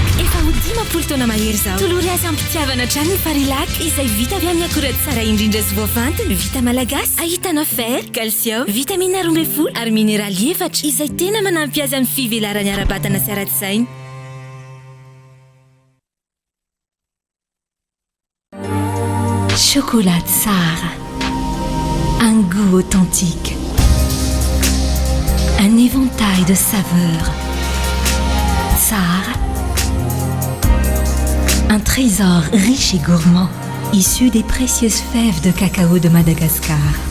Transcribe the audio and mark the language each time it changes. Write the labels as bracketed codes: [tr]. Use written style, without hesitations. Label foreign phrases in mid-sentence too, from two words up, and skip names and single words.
[mg] Efa ho 10 taona mahery izao. Tolory azy ampitiavana hatrany ny Farilac izay vita avy amin'ny akora tsara indrindra sy voafantina, vita malagasy. Ahitana fer, calcium, vitamine 12 ary mineraly 4 izay tena manampy azy amin'ny fivelarany ara-batana sy ara-tsaina. [fr] Chocolat Tsara, un goût authentique. Un éventail de saveurs. Tsar, un trésor riche et gourmand, issu des précieuses fèves de cacao de Madagascar.